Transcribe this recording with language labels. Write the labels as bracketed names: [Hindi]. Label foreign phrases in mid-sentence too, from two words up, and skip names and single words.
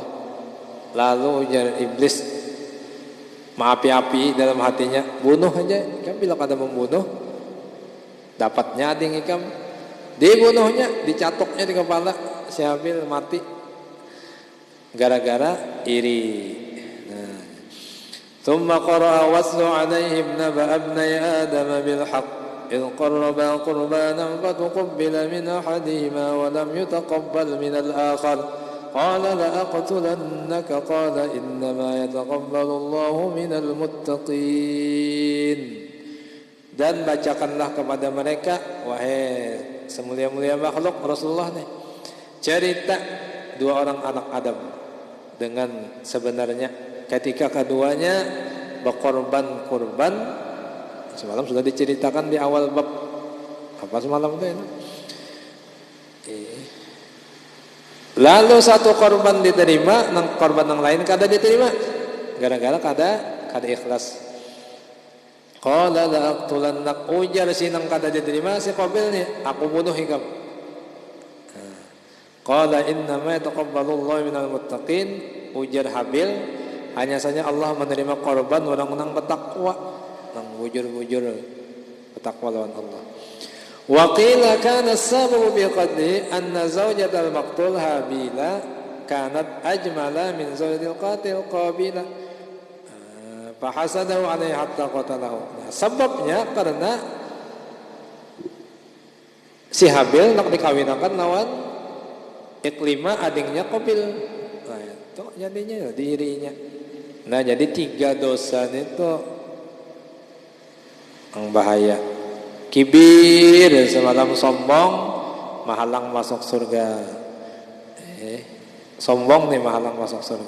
[Banjar] Lalu ujar iblis maapi-api dalam hatinya, bunuh aja. Kan bila kada membunuh dapatnya ading ikam. Dibunuhnya, dicatoknya di kepala, si Habil mati gara-gara iri. Nah, [Arabic] ثم قرأ واتل عليهم نبأ ابني آدم بالحق إذ قربا قربانا فتقبل من أحدهما ولم يتقبل من الآخر قال لأقتلنك قال إنما يتقبل الله من المتقين. [Indonesian] Dan bacakanlah kepada mereka, wahai semulia-mulia makhluk Rasulullah nih, cerita dua orang anak Adam dengan sebenarnya ketika keduanya berkorban-kurban. Semalam sudah diceritakan di awal bab apa semalam itu ya? [Banjar] Lalu satu korban diterima, nang korban yang lain kada diterima, gara-gara kada ikhlas. [Arabic] قال لأقتلنك, [Banjar] ujar si nang kada diterima si Qabil ni, aku bunuh ikam. [Arabic] قال إنما يتقبل الله من المتقين, [Indonesian] ujar Habil, hanya saja Allah menerima korban orang-orang bertakwa. [Banjar] Nang bujur-bujur bertakwa lawan Allah. [Arabic] و قيل كان السبب ب قتله أن زوجة المقتول هابيل كانت أجمل من زوجة القاتل قابيل ف حسده عليه حتى قتله. [Banjar] Nah, sebabnya karena si Habil nak dikawinakan lawan Iklimah adingnya Qabil. [Indonesian] Nah, itu jadinya dirinya. Nah, jadi 3 dosa itu yang bahaya. Kibir semalam sombong menghalang masuk surga. Sombong nih menghalang masuk surga.